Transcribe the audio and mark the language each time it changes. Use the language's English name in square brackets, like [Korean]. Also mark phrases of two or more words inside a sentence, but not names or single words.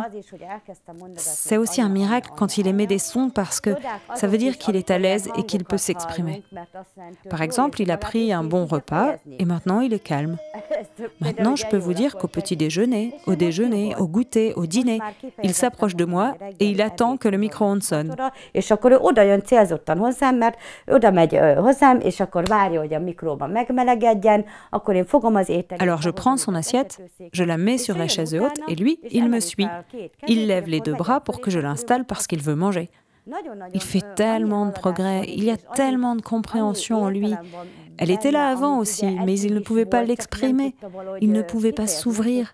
[French] C'est aussi un miracle quand il émet des sons parce que ça veut dire qu'il est à l'aise et qu'il peut s'exprimer. Par exemple, il a pris un bon repas et maintenant il est calme. Maintenant, je peux vous dire qu'au petit déjeuner, au déjeuner, au goûter, au dîner, il s'approche de moi et il attend que le micro-ondes sonne. [Hungarian] És akkor ő oda jön célzottan hozzám, mert oda megy hozzám, és akkor várja, hogy a mikróban megmelegedjen, akkor én fogom az ételt. [French] Alors je prends son assiette, je la mets sur la chaise haute et lui, il me suit. Il lève les deux bras pour que je l'installe parce qu'il veut manger. Il fait tellement de progrès, il y a tellement de compréhension en lui. Elle était là avant aussi, mais il ne pouvait pas l'exprimer, il ne pouvait pas s'ouvrir.